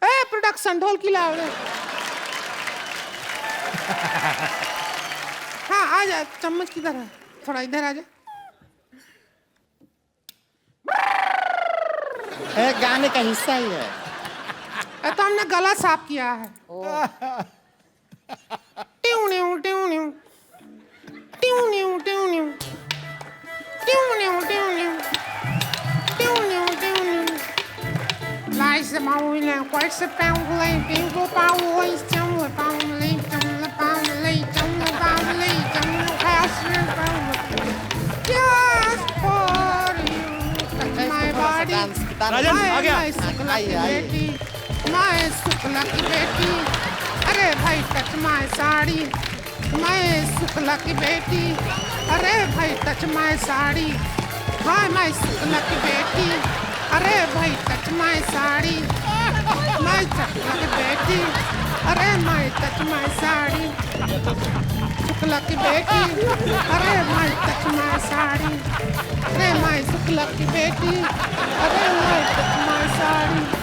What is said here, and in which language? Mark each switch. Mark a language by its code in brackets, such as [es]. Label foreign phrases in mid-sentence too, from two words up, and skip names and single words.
[hi] ए प्रोडक्शन ढोल की लाओ रे। हाँ आ जा, चम्मच किधर है? थोड़ा इधर आ जा। गाने का हिस्सा ही है। तो हमने गला साफ किया है। ट्यू न्यू ट्यू न्यू ट्यू न्यू ट्यू न्यू ट्यू न्यू ट्यू न्यू ट्यू न्यू ट्यू न्यू लाइस माउले क्वाइस पाउले पिंगो पाउले चम पाउले खास [en] just for you my body [hi] राजन आ गया। मैं शुक्ला की बेटी, अरे भाई [en] touch my [hi] साड़ी, मैं शुक्ला की बेटी, अरे भाई [en] touch my [hi] साड़ी, हाँ मैं शुक्ला की बेटी, अरे भाई [en] touch my [hi] साड़ी, मैं शुक्ला की बेटी, अरे मैं [en] touch my [hi] साड़ी, शुक्ला की बेटी, अरे मैं [en] touch my [hi] साड़ी, अरे मैं शुक्ला की बेटी, अरे मैं [en] touch my [hi] साड़ी।